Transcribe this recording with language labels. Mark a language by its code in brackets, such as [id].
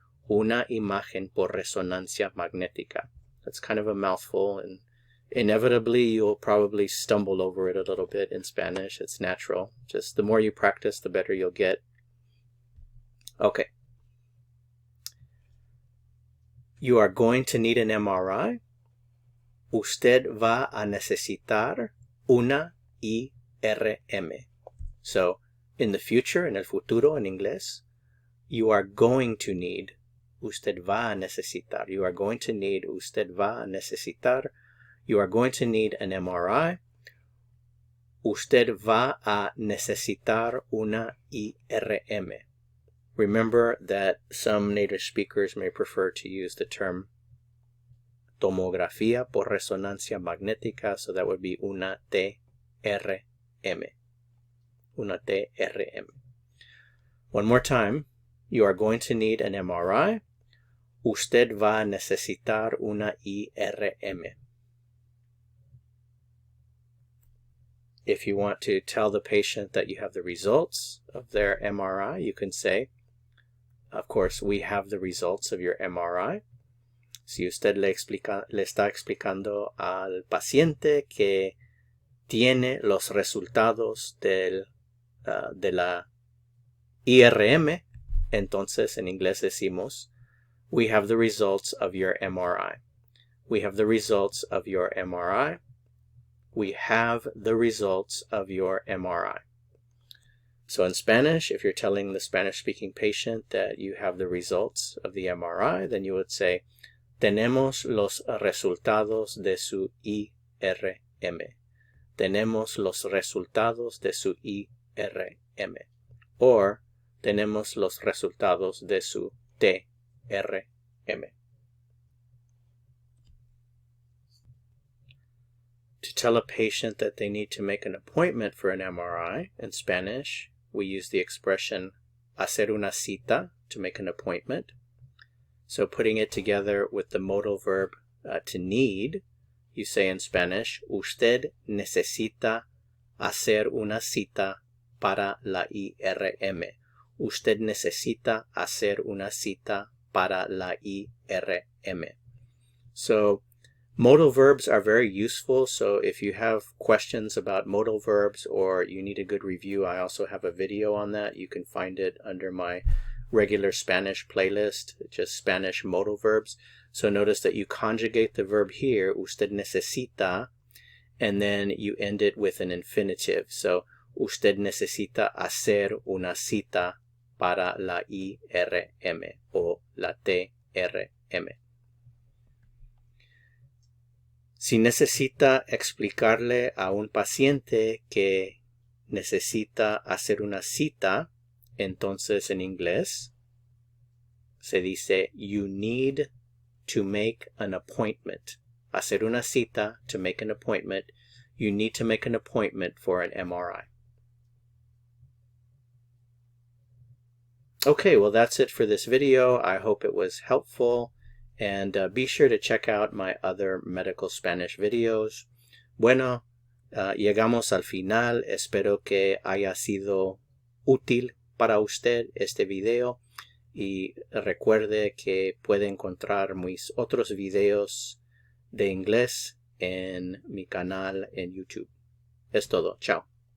[es] Una imagen por resonancia magnética. [en] That's kind of a mouthful, and inevitably you'll probably stumble over it a little bit in Spanish. It's natural. Just the more you practice, the better you'll get. Okay. You are going to need an MRI. [es] Usted va a necesitar una IRM. [en] So, in the future, en el futuro, en inglés, you are going to need, usted va a necesitar. You are going to need, usted va a necesitar. You are going to need an MRI. [es] Usted va a necesitar una IRM. [en] Remember that some native speakers may prefer to use the term [es] tomografía por resonancia magnética, so that would be una TRM. [en] Una TRM. One more time, you are going to need an MRI. [es] Usted va a necesitar una IRM. [en] If you want to tell the patient that you have the results of their MRI, you can say, of course, we have the results of your MRI. [es] Si usted le está explicando al paciente que tiene los resultados de la IRM, entonces en inglés decimos, we have the results of your MRI. [en] We have the results of your MRI. We have the results of your MRI. So in Spanish, if you're telling the Spanish-speaking patient that you have the results of the MRI, then you would say, tenemos los resultados de su IRM. [es] Tenemos los resultados de su IRM. Or, tenemos los resultados de su TRM. [en] To tell a patient that they need to make an appointment for an MRI, in Spanish, we use the expression hacer una cita to make an appointment. So putting it together with the modal verb to need, you say in Spanish, usted necesita hacer una cita para la IRM. [es] Usted necesita hacer una cita para la IRM. [en] So modal verbs are very useful, so if you have questions about modal verbs or you need a good review, I also have a video on that. You can find it under my regular Spanish playlist, just Spanish modal verbs. So notice that you conjugate the verb here, usted necesita, and then you end it with an infinitive. [es] So, usted necesita hacer una cita para la IRM o la TRM. Si necesita explicarle a un paciente que necesita hacer una cita, entonces en inglés se dice you need to make an appointment. [en] Hacer una cita, to make an appointment. You need to make an appointment for an MRI. Okay, well that's it for this video. I hope it was helpful. And be sure to check out my other medical Spanish videos. [es] Bueno, llegamos al final. Espero que haya sido útil para usted este video. Y recuerde que puede encontrar mis otros videos de inglés en mi canal en YouTube. Es todo. Chao.